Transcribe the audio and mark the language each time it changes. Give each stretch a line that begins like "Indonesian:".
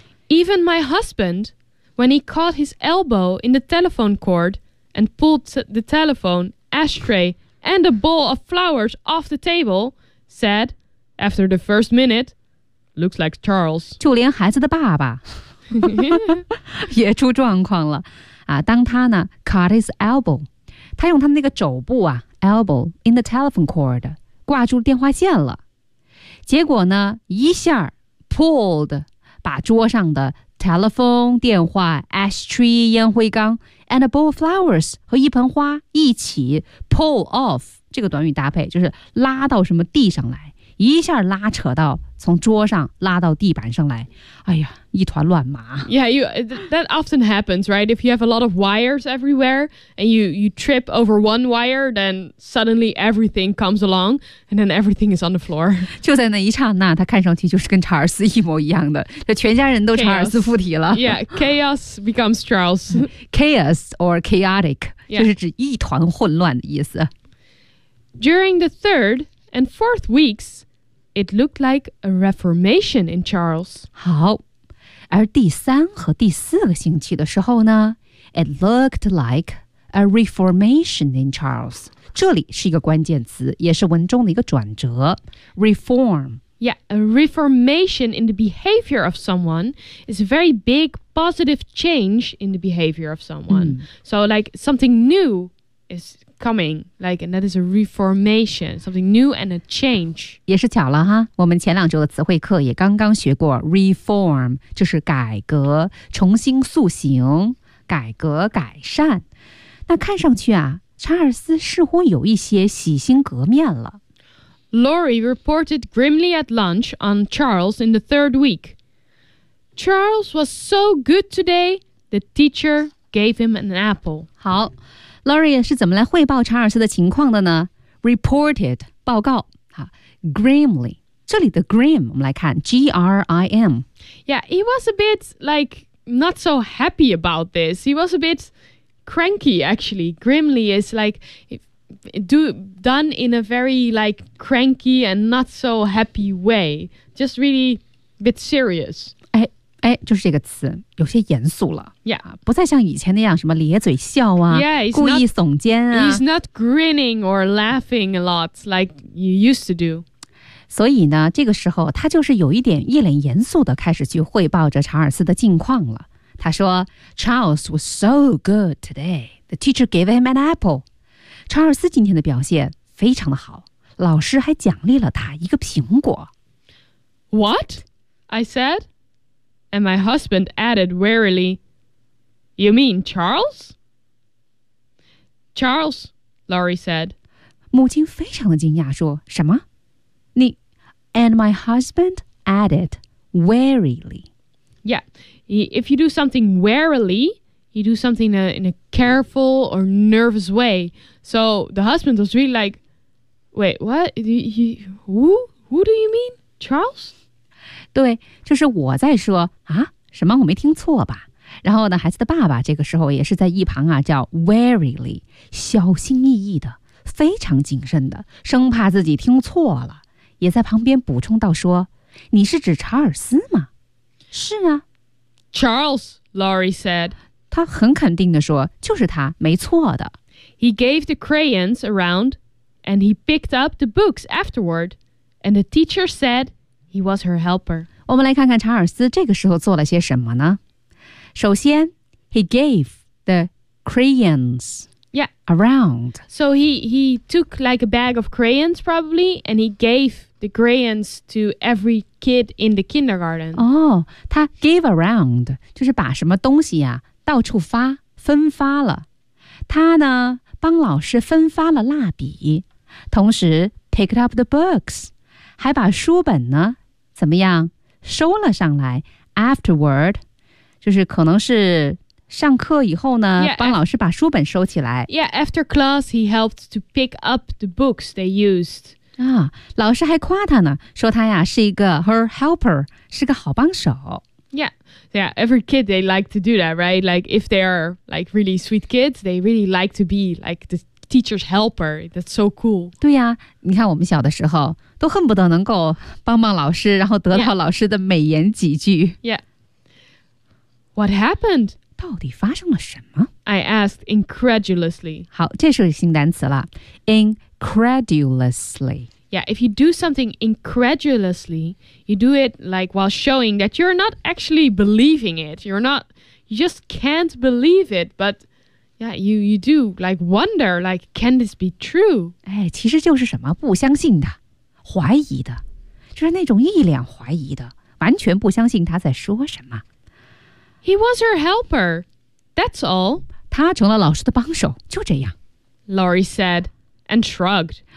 English: Even my husband, when he caught his elbow in the telephone cord and pulled the telephone, ashtray, and a bowl of flowers off the table, said, after the first minute, looks like Charles.
Chinese: 就连孩子的爸爸也出状况了。啊、当他呢
English: cut his elbow,
Chinese: 他用他那个肘部啊
English: elbow in the telephone cord,
Chinese: 挂住电话线了。结果呢一下
English: pulled,
Chinese: 把桌上的 telephone, 电话 ,ashtray, 烟灰缸 ,
English: and a bowl of flowers,
Chinese: 和一盆花一起
English: pull off,
Chinese: 这个短语搭配就是拉到什么地上来。一下拉扯到从桌上拉到地板上来，哎呀，一团乱麻。
English: Yeah, that often happens, right? If you have a lot of wires everywhere and you trip over one wire, then suddenly everything comes along and then everything is on the floor.
Chinese: 就在那一刹那，他看上去就是跟查尔斯一模一样的，这全家人都查尔斯附体了。
English: Yeah, chaos becomes Charles. Chaos or chaotic,、yeah.
Chinese: 就是指一团混乱的意思。
English: During the third... And 4 weeks, it looked like a reformation in Charles.
Chinese: 好，而第三和第四个星期的时候呢 ，
English: it looked like a reformation in Charles.
Chinese: 这里是一个关键词，也是文中的一个转折。
English: Reform. Yeah, a reformation in the behavior of someone is a very big positive change in the behavior of someone.、Mm. So, like something new is. Coming, like, and that is a reformation, something new and a change.
Chinese: 也是巧了哈，我们前两周的词汇课也刚刚学过 reform, 就是改革、重新塑形、改革、改善。那看上去啊，查尔斯似乎有一些洗心革面了。
English: Lori reported grimly at lunch on Charles in the third week. Charles was so good today, the teacher gave him an apple.
Chinese: 好。Lori 是怎么来汇报查尔斯的情况的呢 ？Reported 报告，哈 ，grimly 这里的 grim 我们来看 ，grim。
English: Yeah, he was a bit like not so happy about this. He was a bit cranky actually. Grimly is like done in a very like cranky and not so happy way. Just really a bit serious.
Chinese: 哎，就是这个词，有些严肃了。
English: Yeah,
Chinese: 不再像以前那样什么咧嘴笑啊，
English: yeah,
Chinese: 故意耸肩啊。
English: He's not grinning or laughing a lot like you used to do.
Chinese: 所以呢，这个时候他就是有一点一脸严肃的开始去汇报着查尔斯的近况了。他说
English: ，Charles was so good today. The teacher gave him an apple.
Chinese: 查尔斯今天的表现非常的好，老师还奖励了他一个苹果。
English: What? I said. And my husband added wearily, You mean Charles? Charles, Lori said.
Chinese: 母亲非常的惊讶说什么你
English: And my husband added wearily. Yeah, if you do something wearily, you do something in a careful or nervous way. So the husband was really like, Wait, what? Who do you mean? Charles?
Chinese: 对，就是我在说啊，什么我没听错吧？然后呢，孩子的爸爸这个时候也是在一旁啊，叫 warily， 小心翼翼的，非常谨慎的，生怕自己听错了，也在旁边补充到说：“你是指查尔斯吗？” 是啊
English: ，Charles， Laurie said，
Chinese: 他很肯定的说，就是他，没错的。
English: He gave the crayons around, and he picked up the books afterward, and the teacher said。 He was her helper.
Chinese: 我们来看看查尔斯这个时候做了些什么呢？首先
English: ,he gave the crayons around. So he took like a bag of crayons probably, and he gave the crayons to every kid in the kindergarten.
Chinese: Oh, 他
English: gave around,
Chinese: 就是把什么东西啊到处发分发了。他呢帮老师分发了蜡笔，同时
English: picked up the books,
Chinese: 还把书本呢怎么样收了上来
English: afterward,
Chinese: 就是可能是上课以后呢
English: yeah,
Chinese: 帮老师把书本收起来。
English: Yeah, after class, he helped to pick up the books they used.
Chinese: 啊，老师还夸他呢，说他呀是一个
English: her helper,
Chinese: 是个好帮手。
English: Yeah, yeah, every kid, they like to do that, right? Like, if they are, like, really sweet kids, they really like to be, like, the teacher's helper. That's so cool.
Chinese: 对呀，你看我们小的时候都恨不得能够帮帮老师，然后得到老师的美言几句。
English: Yeah. What happened?
Chinese: 到底发生了什么?
English: I asked incredulously.
Chinese: 好,这是新单词了。Incredulously.
English: Yeah, if you do something incredulously, you do it like while showing that you're not actually believing it. You're not, you just can't believe it. But yeah, you do like wonder, like, can this be true?
Chinese: 哎,其实就是什么不相信的,怀疑的,就是那种一脸怀疑的,完全不相信他在说什么。
English: He was her helper. That's all.
Chinese: 他成了老师的帮手，就这样。
English: Laurie said and shrugged.